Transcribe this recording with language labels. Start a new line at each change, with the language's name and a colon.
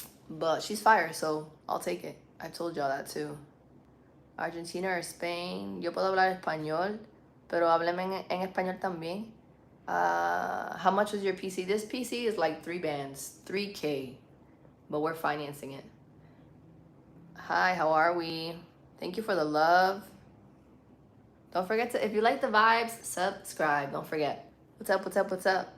English: But she's fire, so I'll take it. I told y'all that too. Argentina or Spain.
Spanish: Yo puedo hablar español, pero hábleme en español también.
English: How much was your PC? This PC is like 3 bands, 3K, but we're financing it. Hi, how are we? Thank you for the love. Don't forget to, if you like the vibes, subscribe. Don't forget. What's up?